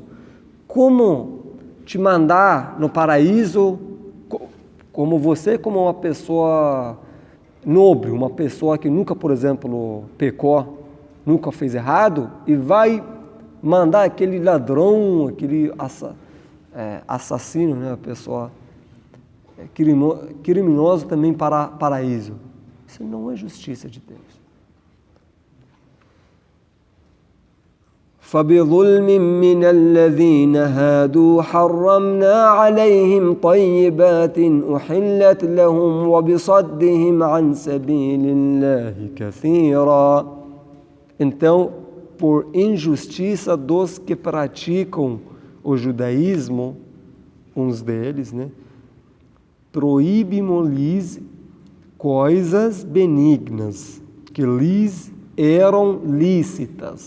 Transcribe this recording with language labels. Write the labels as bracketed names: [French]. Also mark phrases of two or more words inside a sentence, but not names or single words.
[Portuguese] Como te mandar no paraíso, como você, como uma pessoa nobre, uma pessoa que nunca, por exemplo, pecou, nunca fez errado, e vai mandar aquele ladrão, aquele assassino, né, a pessoa criminoso também para paraíso. Isso não é justiça de Deus. [Arabic] فبظلم من الذين هادوا حرمنا عليهم طيبات أحلت لهم وبصدهم عن سبيل الله كثيرا. [Portuguese] Então, por injustiça dos que praticam o judaísmo, uns deles, né, proibimos-lhes coisas benignas que lhes eram lícitas.